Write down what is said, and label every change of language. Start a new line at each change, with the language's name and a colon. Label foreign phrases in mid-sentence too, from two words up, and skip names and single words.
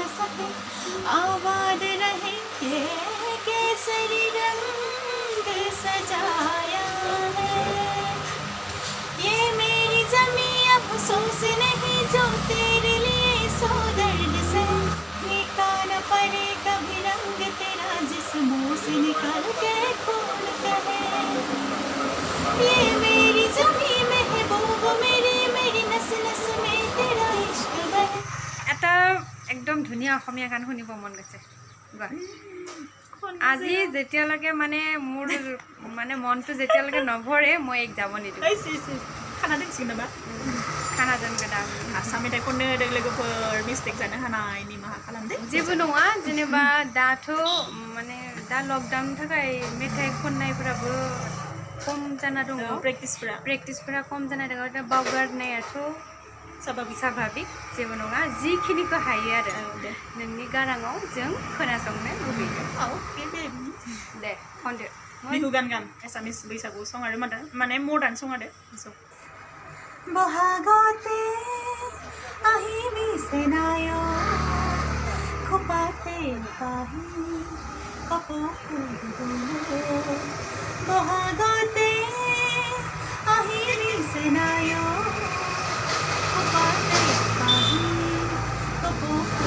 Hindi: सके आबाद रहे ये केसरी रंग सजाया है ये मेरी जमी अफसोस नहीं जो तेरे लिए सौ दर्द से फीका न पड़े कभी रंग तेरा जिस्मों से निकल के खून कहे ये मेरी जमी महबूब मेरी नस नस में तेरा इश्क बहे
Assamese: এটা একদম ধুনীয়া অসমীয়া গান শুনিব মন গৈছে আজি যেতিয়ালৈকে মানে মোৰ মানে মনটো যেতিয়ালৈকে নভৰে মই এক যাব নিদিওঁ
Bodo: खाना दोनसिगोन नामा खाना दोनगोन आं आसाम मेथाइ खननो होदों लोगोफोर मिस्टेक जानो हानाय निमाहा खालामदो जेबो नङा जेनेबा दाथ' माने दा लकडाउननि थाखाय मेथाइ खननायफोराबो खम जाना दङ प्रेक्टिसफोरा खम जाना दङ दा बावगारनायाथ' स्वाभाबिक जेबो नङा जिखिनिखौ हायो आरो नोंनि गाराङाव जों खोनासंनो लुबैयो दे खनदो बिहु गान एसामिस बैसागु सं आरो माने मडार्न सं आरो बहागते
Assamese: আহিবি সেনায় খোপাতে পাহি কপোৰ বহাগতে আহিবি সেনায় খোপাতে পাহি কপোৰ